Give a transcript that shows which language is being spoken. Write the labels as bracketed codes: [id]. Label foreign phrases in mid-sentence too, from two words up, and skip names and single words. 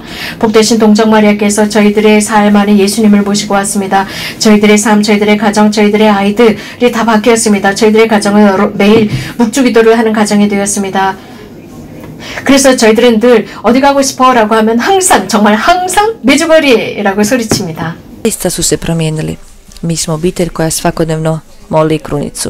[ko] 복되신 동정마리아께서 저희들의 삶 안에 예수님을 모시고 왔습니다. 저희들의 삶, 저희들의 가정, 저희들의 아이들이 다 바뀌었습니다. 저희들의 가정은 매일 묵주기도를 하는 가정이 되었습니다. 그래서 저희들은 늘 어디 가고 싶어? 라고 하면 항상 정말 항상 메đugorje 소리칩니다. [hr] Zaista su se promijenili. Mi smo obitelj koja svakodnevno moli krunicu.